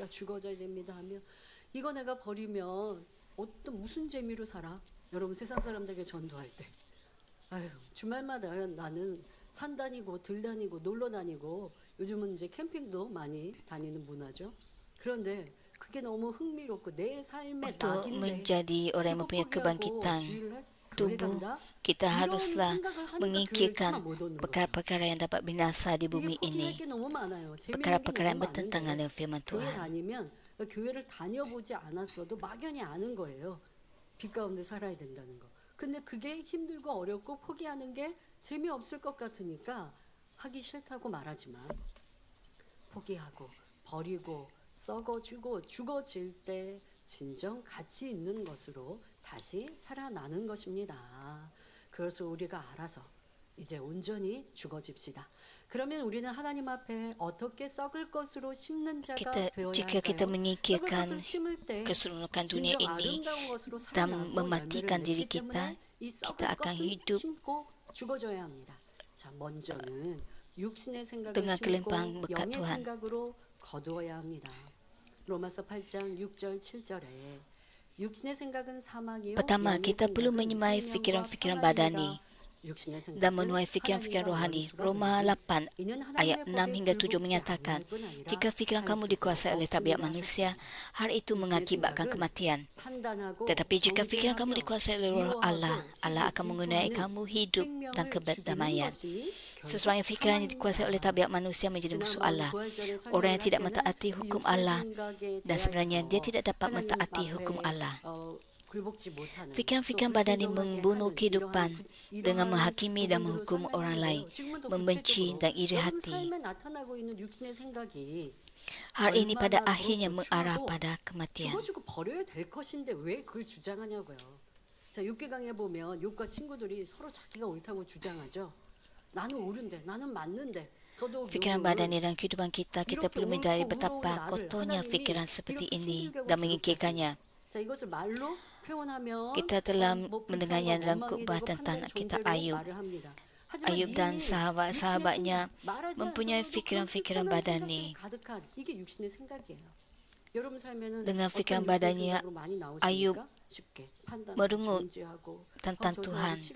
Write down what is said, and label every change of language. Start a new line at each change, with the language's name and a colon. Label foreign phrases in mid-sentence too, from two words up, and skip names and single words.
Korean: 죽어져야 됩니다 하면 이거 내가 버리면 어떤 무슨 재미로 살아? 여러분 세상 사람들에게 전도할 때 아유 주말마다 나는 산 다니고 들 다니고 놀러 다니고 요즘은 이제 캠핑도 많이 다니는 문화죠. 그런데 그게 너무 흥미롭고 내 삶의
Malay: Untuk
Korean: 낙인데
Malay: menjadi orang yang
Korean: 그거
Malay: mempunyai
Korean: 포기하고
Malay: kebangkitan
Korean: 주일날 교회
Malay: tubuh,
Korean: 간다?
Malay: kita
Korean: 이런
Malay: haruslah
Korean: 생각을 하니까 교회를 차
Malay: menyingkirkan
Korean: 못 오는 거죠.
Malay: perkara-perkara yang dapat binasa di
Korean: 이게
Malay: bumi
Korean: 포기할
Malay: ini,
Korean: 게 너무 많아요. 재미있는 게
Malay: perkara-perkara yang
Korean: 너무
Malay: bertentangan
Korean: 많은데
Malay: dengan firman
Korean: 교회
Malay: Tuhan.
Korean: 다니면 교회를 다녀보지 않았어도 막연히 아는 거예요. 빛 가운데 살아야 된다는 거. 근데 그게 힘들고 어렵고 포기하는 게 재미없을 것 같으니까 하기 싫다고 말하지만 포기하고 버리고 썩어지고 죽어질 때 진정 가치 있는 것으로 다시 살아나는 것입니다. 그것을 우리가 알아서 이제 온전히 죽어집시다. 그러면 우리는 하나님 앞에 어떻게 썩을 것으로 심는 자가
Malay: Kita,
Korean: 되어야
Malay: jika kita
Korean: 할까요? 썩을
Malay: menyingkirkan
Korean: 것을 심을 때
Malay: keseluruhan dunia
Korean: 진정
Malay: ini
Korean: 아름다운 것으로
Malay: dan
Korean: 살아나고
Malay: mematikan
Korean: 열매를
Malay: diri
Korean: 맺기
Malay: kita,
Korean: 때문에 이
Malay: kita
Korean: 썩을
Malay: akan
Korean: 것을
Malay: hidup
Korean: 심고 죽어져야 합니다. 자, 먼저는 육신의 생각을
Malay: dengan
Korean: 심고
Malay: kelimpahan berkat
Korean: 영의
Malay: Tuhan.
Korean: 생각으로 거두어야 합니다. 로마서 8장 6절 7절에 육신의 생각은 사망이요
Malay: Pertama,
Korean: 영의
Malay: kita perlu
Korean: 생각은
Malay: menyemai
Korean: 생명과
Malay: fikiran-fikiran
Korean: 평안이니라.
Malay: badani
Korean: 육신의
Malay: dan
Korean: 생각은
Malay: menuai fikiran-fikiran
Korean: 하나님과
Malay: rohani.
Korean: 원수가
Malay: Roma
Korean: 되니
Malay: 8
Korean: 이는
Malay: ayat
Korean: 하나님의
Malay: 6
Korean: 법에
Malay: hingga 7
Korean: 굴복지
Malay: menyatakan,
Korean: 않을 뿐 아니라
Malay: jika fikiran
Korean: 할
Malay: kamu
Korean: 수도
Malay: dikuasai oleh tabiat
Korean: 없습니다
Malay: manusia, hal itu
Korean: 육신의
Malay: mengakibatkan
Korean: 생각은
Malay: kematian.
Korean: 판단하고
Malay: Tetapi jika fikiran kamu
Korean: 정죄하며
Malay: dikuasai oleh roh Allah,
Korean: 미워하고
Malay: Allah akan mengenai
Korean: 질투하는
Malay: kamu hidup dan
Korean: 생명을
Malay: kedamaian.
Korean: 죽이는 것이
Malay: Seseorang yang fikirannya dikuasai oleh tabiat manusia menjadi musuh Allah. Orang yang tidak mentaati hukum Allah dan sebenarnya dia tidak dapat mentaati hukum Allah. Fikiran-fikiran badani membunuh kehidupan dengan menghakimi dan menghukum orang lain, membenci dan iri hati. Hal ini pada akhirnya mengarah pada kematian.
Korean: 죽어주고 버려야 될 것인데 왜 그걸 주장하냐고요. 자, 욥기강에 보면 욥과 친구들이 서로 자기가 옳다고 주장하죠. 나는 옳은데, 나는 맞는데.
Malay: Fikiran badani dan kehidupan kita perlu menyadari betapa kotornya fikiran seperti ini dan mengingkirkannya.
Korean: 자, 이것을 말로 표현하면
Malay: Kita telah mendengarnya dalam khutbah tentang kitab Ayub. Ayub dan sahabat-sahabatnya mempunyai fikiran-fikiran badani. Dengan fikiran badannya, Ayub merungut tentang Tuhan.